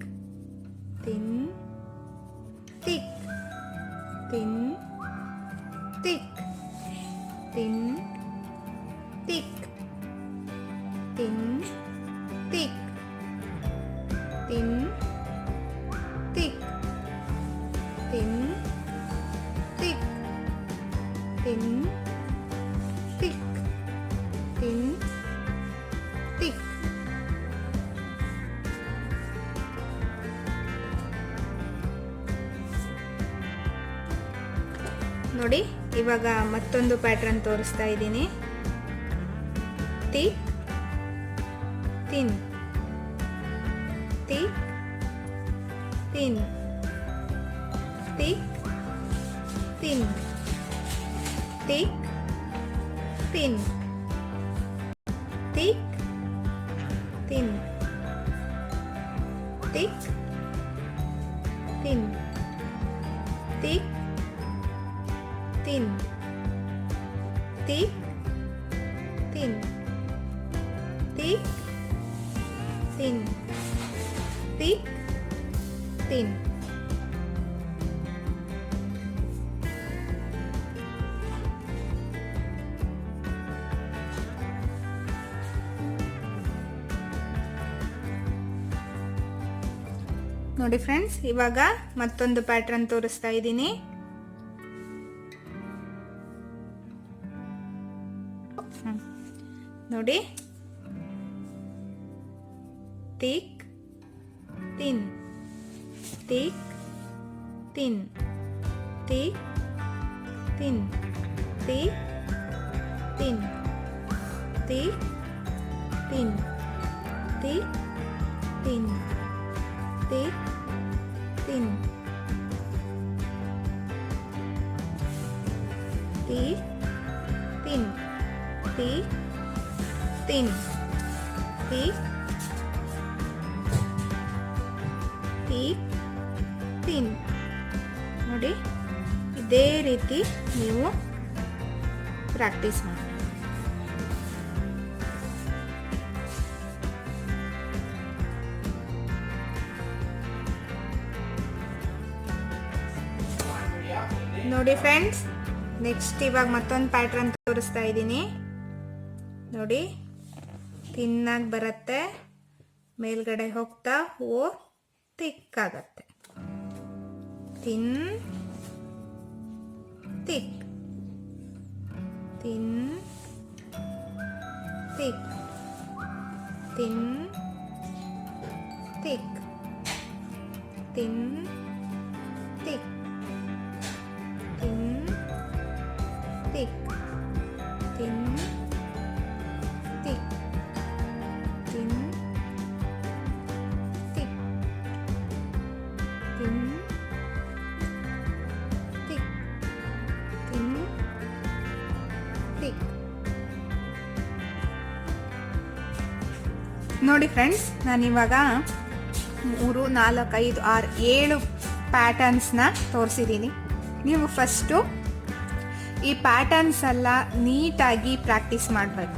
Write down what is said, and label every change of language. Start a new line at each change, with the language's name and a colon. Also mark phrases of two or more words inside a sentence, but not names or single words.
Kannada: ತಿನ್ ತಿಕ್, ತಿನ್ ತಿಕ್, ತಿನ್ ತಿಕ್, ತಿನ್ ತಿಕ್, ತಿನ್ ತಿಕ್, ತಿನ್ ತಿಕ್, ತಿನ್ ತಿಕ್, ತಿನ್ ತಿಕ್. ನೋಡಿ ಇವಾಗ ಮತ್ತೊಂದು ಪ್ಯಾಟ್ರನ್ ತೋರಿಸ್ತಾ ಇದ್ದೀನಿ. ತಿಕ್ ತಿನ್, ತಿಕ್ ತಿನ್, ತಿಕ್ ತಿನ್, ತಿಕ್ ತಿನ್, ತಿಕ್ ತಿನ್, ತಿಕ್ ತಿನ್, ತಿಕ್ ತಿನ್, ತಿಕ್ ತಿನ್, ತಿಕ್ ತಿನ್, ತಿಕ್ ತಿನ್. ನೋಡಿ ಫ್ರೆಂಡ್ಸ್, ಇವಾಗ ಮತ್ತೊಂದು ಪ್ಯಾಟ್ರನ್ ತೋರಿಸ್ತಾ ಇದ್ದೀನಿ. ನೋಡಿ ತಿಕ್ ತಿನ್, ತಿಕ್ ತಿನ್, ತಿಕ್ ತಿನ್, ತಿಕ್ ತಿನ್, ತಿಕ್ ತಿನ್, ತಿಕ್ ತಿನ್, ತಿಕ್ ತಿನ್, ತಿಕ್ ತಿನ್, ತಿಕ್ ತಿನ್, ತಿಕ್ ತಿಕ್ ತಿನ್. ನೋಡಿ ಇದೇ ರೀತಿ ನೀವು ಪ್ರಾಕ್ಟೀಸ್ ಮಾಡಿ. ನೋಡಿ ಫ್ರೆಂಡ್ಸ್, ನೆಕ್ಸ್ಟ್ ಇವಾಗ ಮತ್ತೊಂದು ಪ್ಯಾಟ್ರನ್ ತೋರಿಸ್ತಾ ಇದ್ದೀನಿ. ನೋಡಿ ತಿನ್ನಾಗಿ ಬರುತ್ತೆ, ಮೇಲ್ಗಡೆ ಹೋಗ್ತಾ ಓ ತಿಕ್ಕಾಗತ್ತೆ. ತಿನ್ ತಿಕ್, ತಿನ್ ತಿಕ್, ತಿನ್ ತಿಕ್, ತಿನ್ ತಿಕ್, ತಿನ್ ತಿಕ್, ತಿನ್ ತಿಕ್, ತಿನ್ ತಿಕ್, ತಿನ್ ತಿಕ್, ತಿನ್ ತಿಕ್. ನೋಡಿ ಫ್ರೆಂಡ್ಸ್, ನಾನಿವಾಗ 3, 4, 5, 6, 7 ಪ್ಯಾಟರ್ನ್ಸ್ನ ತೋರಿಸಿದ್ದೀನಿ. ನೀವು ಫಸ್ಟು ಈ ಪ್ಯಾಟರ್ನ್ಸ್ ಎಲ್ಲ ನೀಟಾಗಿ ಪ್ರಾಕ್ಟೀಸ್ ಮಾಡಬೇಕು.